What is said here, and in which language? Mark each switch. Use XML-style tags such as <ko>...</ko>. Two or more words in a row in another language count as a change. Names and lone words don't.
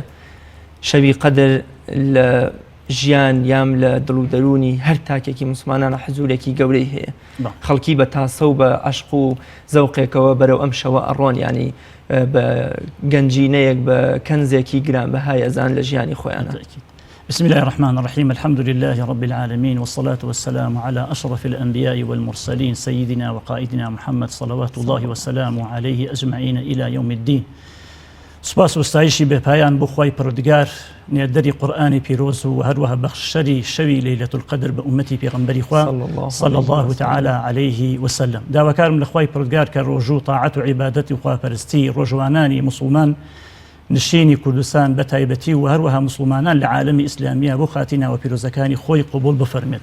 <ckb>شەوی قەدر لە ژیان یام لە دڵ و دەرونی هەر تاکێکی مسلمانانە حەزورێکی گەورەی هەیە. خەڵکی بە تاسە و بە عەشق و زەوقێکەوە بەرەو ئەم شەوە ئەڕۆن، ینی بە گەنجینەیەک بە کەنزێکی گرانبەهای ئەزان لە ژیانی خۆیانە.</ckb> <ar>بسم الله الرحمن الرحيم الحمد لله رب العالمين والصلاة والسلام على أشرف الأنبياء والمرسلين سيدنا وقائدنا محمد صلوات الله وسلامه عليه أجمعين إلى يوم الدين.</ar> <ckb>سپاس و ستایشی بێپایان بۆ خوای پەروەردگار نێردەری قورئانی پیرۆز و هەروەها بەخشەری شەوی</ckb> <ar>لەیلەة القەدر</ar> <ckb>بە ئومەتی پێغەمبەری خوا</ckb> <ar>صلی الله تعالی عليه وسلم.</ar> <ckb>داواکارم لە خوای پەروەردگار کە ڕۆژوو تاعەت و عیبادەتی و خواپەرستی ڕۆژوانانی موسڵمان نشینی کوردستان بە تایبەتی و هەروەها مسلمانان لە عالەمی ئیسلامیە بۆ خاتینەوە پیرۆزەکانی خۆی قبول بفەرمێت.</ckb>